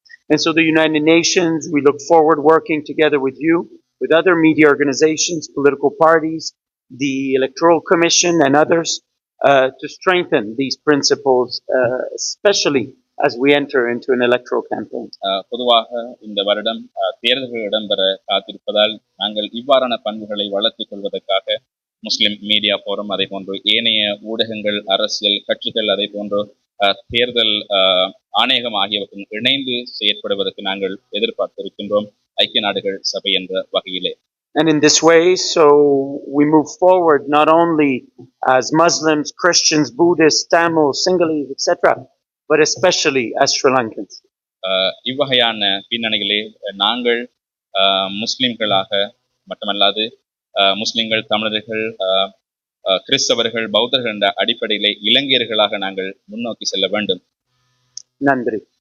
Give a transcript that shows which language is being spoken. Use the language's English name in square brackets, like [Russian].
[English] And so the United Nations, we look forward working together with you, with other media organizations, political parties, the Electoral Commission and others, to strengthen these principles, especially as we enter into an electoral campaign. [Tamil] பொதுவாக இந்த வருடம் தேர்தல்கள் இடம்பெற காத்திருப்பதால் நாங்கள் இவ்வாறான பண்புகளை வளர்த்துக் கொள்வதற்காக முஸ்லிம் மீடியா போரம், அதே போன்று ஏனைய ஊடகங்கள், அரசியல் கட்சிகள், அதே போன்று தேர்தல் ஆணையகம் ஆகியவற்றுடன் இணைந்து செயற்படுவதற்கு நாங்கள் எதிர்பார்த்திருக்கின்றோம் ஐக்கிய நாடுகள் சபை என்ற வகையிலே. [English] And in this way, so we move forward not only as Muslims, Christians, Buddhists, Tamils, Sinhalese, etc., but especially as Sri Lankans. [Tamil] இவ்வகையான பின்னணிகளே நாங்கள் முஸ்லிம்களாக மட்டுமல்லாது முஸ்லிம்கள், தமிழர்கள், கிறிஸ்தவர்கள், பௌத்தர்கள் என்ற அடிப்படையிலே இலங்கையர்களாக நாங்கள் முன்னோக்கி செல்ல வேண்டும். நன்றி.